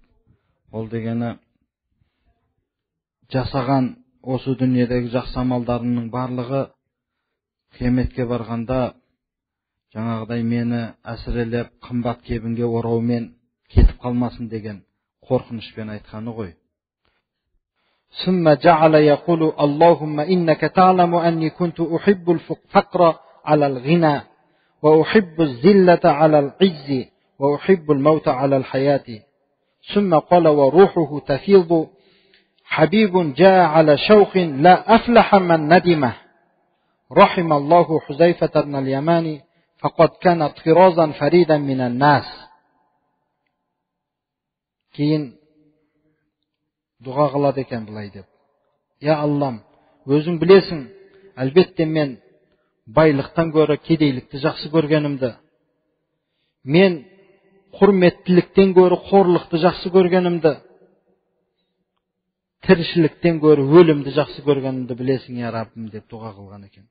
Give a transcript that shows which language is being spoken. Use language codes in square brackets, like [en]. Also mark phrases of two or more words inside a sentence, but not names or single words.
[kk] Ол дегені жасаған осы дүниедегі жақсы амалдарының барлығы қияметке барғанда жаңағыдай мені әсірелеп қымбат кебінге ораумен кетіп қалмасын деген қорқынышпен айтқаны ғой. [ar] ثم جعل يقول اللهم إنك تعلم أني كنت أحب الفقر على الغنى وأحب الذلة على العز وأحب الموت على الحياة ثم قال وروحه تفيض حبيب جاء على شوق لا أفلح من ندمه رحم الله حذيفة بن اليمان فقد كان طرازا فريدا من الناس. [kk] Кейін дұға қылады екен былай деп: Я Аллам, өзің білесің, әлбетте мен байлықтан гөрі кедейлікті жақсы көргенімді, мен құрметтіліктен гөрі қорлықты жақсы көргенімді, тіршіліктен гөрі өлімді жақсы көргенімді білесің, я Раббым деп дұға қылған екен.